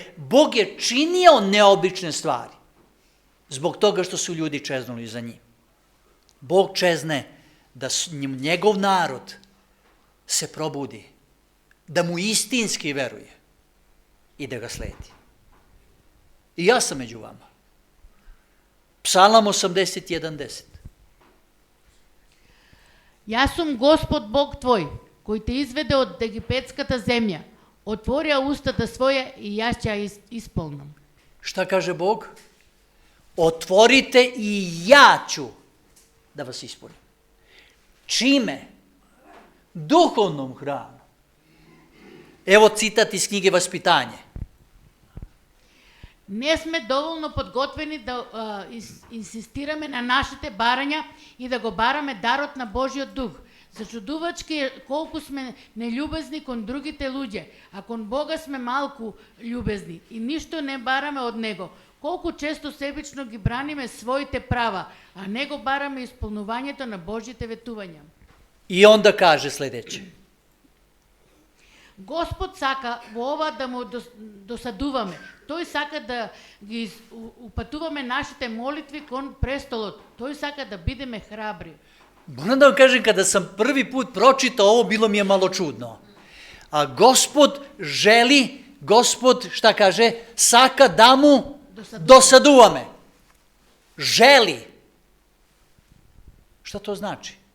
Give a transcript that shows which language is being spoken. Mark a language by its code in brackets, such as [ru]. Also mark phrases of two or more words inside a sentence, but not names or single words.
[sr] Dakle, Bog je činio neobične stvari zbog toga što su ljudi čeznuli za njim. Bog čezne da njegov narod se probudi, da mu istinski veruje i da ga sledi. I ja sam među vama. Psalam 81:10. [mk] Јас сум Господ Бог твој, кој те изведе од египетската земја. Отворија устата своја и јас ќе ја исполнам. [sr] Šta kaže Bog? Otvorite i ja ću da vas ispunim. Čime? Duhovnom hranom. Evo citat iz knjige Vaspitanje. [mk] Не сме доволно подготвени да инсистираме на нашите барања и да го бараме дарот на Божиот дух. Зачудувачки е колку сме нељубезни кон другите луѓе, а кон Бога сме малку љубезни и ништо не бараме од Него. Колку често себично ги браниме своите права, а не го бараме исполнувањето на Божите ветувања. [sr] I onda kaže sljedeće. [mk] Господ сака во ова да му досадуваме. Тој сака да ги упатуваме нашите молитви кон престолот. Тој сака да бидеме храбри. [sr] Moram da vam kažem, kada sam prvi put pročitao ovo, bilo mi je malo čudno. A Gospod želi, Gospod, šta kaže, [mk] сака да му досадуваме. [sr] Želi. Šta to znači?